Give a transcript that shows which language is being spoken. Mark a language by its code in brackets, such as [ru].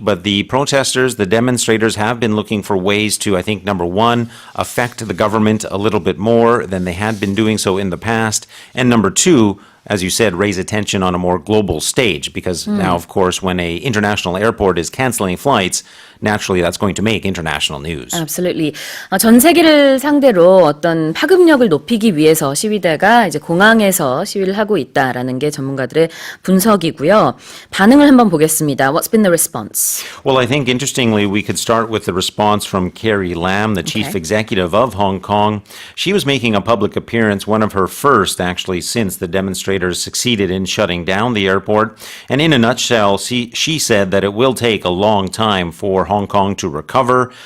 [en] But the protesters, the demonstrators have been looking for ways to, I think, number one, affect the government a little bit more than they had been doing so in the past. And number two, as you said, raise attention on a more global stage. Because now, of course, when an international airport is canceling flights, naturally that's going to make international news. Absolutely. [ko] 전 세계를 상대로 어떤 파급력을 높이기 위해서 시위대가 이제 공항에서 시위를 하고 있다라는 게 전문가들의 분석이고요. 반응을 한번 보겠습니다. [en] What's been the response? Well, I think interestingly, we could start with the response from Carrie Lam, the chief executive of Hong Kong. She was making a public appearance, one of her first actually since the demonstrators regulators succeeded in shutting down the airport. And in a nutshell, she said that it will take a long time for Hong Kong to recover.